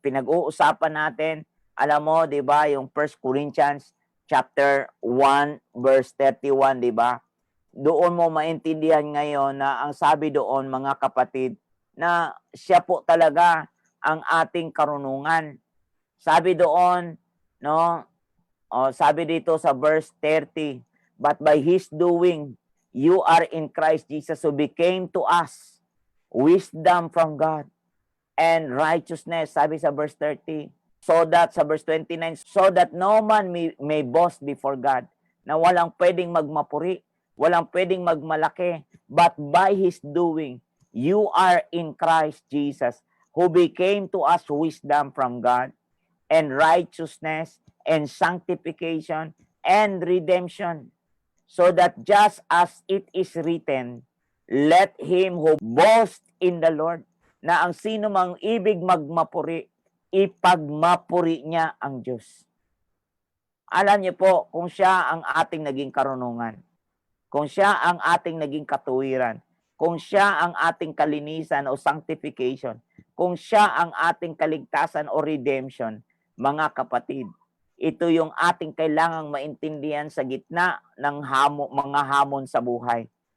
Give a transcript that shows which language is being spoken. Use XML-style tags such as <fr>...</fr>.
<tl>Pinag-uusapan natin, alam mo, di ba, yung 1 Corinthians chapter 1, verse 31, di ba? Doon mo maintindihan ngayon na ang sabi doon, mga kapatid, na siya po talaga ang ating karunungan. Sabi doon, no? Sabi dito sa</tl> <en>verse 30, but by His doing, you are in Christ Jesus, who became to us wisdom from God and righteousness.</en> <tl>Sabi sa</tl> <en>verse 30, so that, sa verse 29, so that no man may boast before God,</en> <tl>na walang pwedeng magmapuri, walang pwedeng magmalaki,</tl> <en>but by His doing, you are in Christ Jesus, who became to us wisdom from God and righteousness and sanctification and redemption, so that just as it is written, let him who boast in the Lord,</en> <tl>na ang sino mang ibig magmapuri, ipagmapuri niya ang Diyos. Alam niyo po, kung siya ang ating naging karunungan, kung siya ang ating naging katuwiran, kung siya ang ating kalinisan o sanctification, kung siya ang ating kaligtasan o redemption, mga kapatid, ito yung ating kailangang maintindihan sa gitna ng mga hamon sa buhay.</tl>